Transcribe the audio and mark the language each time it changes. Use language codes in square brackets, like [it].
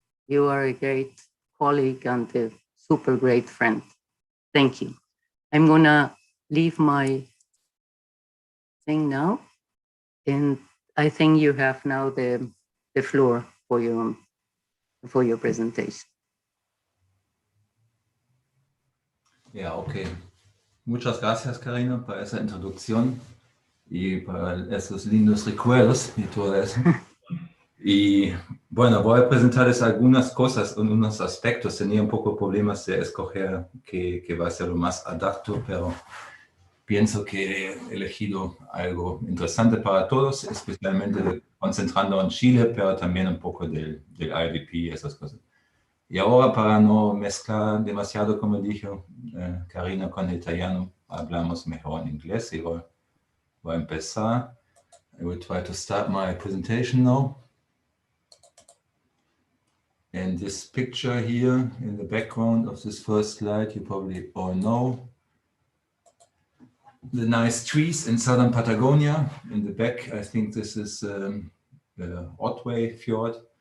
[en] You are a great colleague and a super great friend. Thank you. I'm gonna leave my thing now, and I think you have now the floor for your presentation. [es] Ya, ok. Muchas gracias, Karina, por esa introducción y por esos lindos recuerdos y todo eso. Y bueno, voy a presentarles algunas cosas, unos aspectos. Tenía un poco problemas de escoger qué va a ser lo más adapto, pero pienso que he elegido algo interesante para todos, especialmente concentrando en Chile, pero también un poco del IDP y esas cosas. Y ahora, para no mezclar demasiado, como dijo Karina, con el italiano, hablamos mejor en inglés y voy a empezar. [en] I will try to start my presentation now. And this picture here in the background of this first slide, you probably all know. The nice trees in southern Patagonia. In the back, I think this is the Otway Fjord.